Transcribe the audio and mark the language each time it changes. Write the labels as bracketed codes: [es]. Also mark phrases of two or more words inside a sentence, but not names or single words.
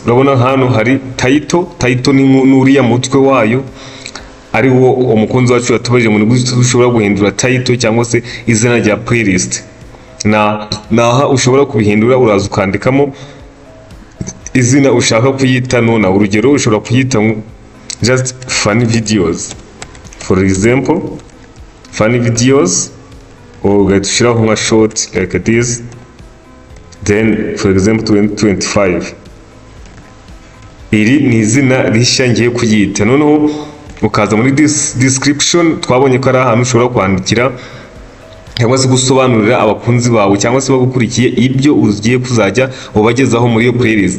[rw] Urabona hano hari title ni nuriya mutwe wayo, ari wo umukunzi wacu yatubajije muri gute ushobora guhindura title cyangwa se izina rya playlist. Naha ushobora kubihindura, uraza ukandikamo izina ushaka kuyita. None urugero ushobora kuyita [en] just funny videos, for example funny videos, or [rw] ugahita nka [en] short like this, then for example 2025. [rw] Iri ni izina rishya ngiye kuyita. Noneho ukaza muri description, twabonye ko ari ahantu ushobora kwandikira cyangwa se gusobanurira abakunzi bawe cyangwa se bagukurikiye ibyo ugiye kuzajya ubagezaho muri iyo playlist.